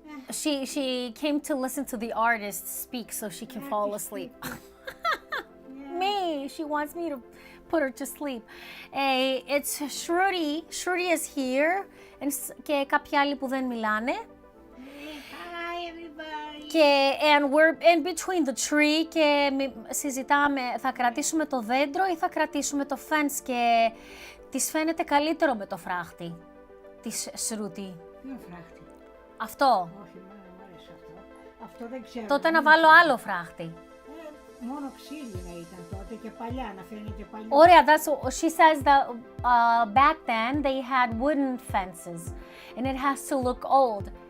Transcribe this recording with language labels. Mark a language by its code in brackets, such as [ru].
[en] She came to listen to the artist speak so she can fall asleep. Me. She wants me to put her to sleep. It's Shruti. Shruti is here. [el] Και κάποιοι άλλοι που δεν μιλάνε. [en] Hi everybody. [el] Και [en] and we're in between the tree [el] και συζητάμε, θα κρατήσουμε το δέντρο ή θα κρατήσουμε το fence, και της φαίνεται καλύτερο με το φράχτη, της Σρούτη. Ποιο φράχτη? Αυτό. Όχι, μου άρεσε αυτό. Αυτό δεν ξέρω. Τότε να βάλω άλλο φράχτη. Μόνο ξύλινα ήταν τότε και παλιά, να φαίνεται παλιά. Ωραία, [en] she says that back then they had wooden fences and it has to look old.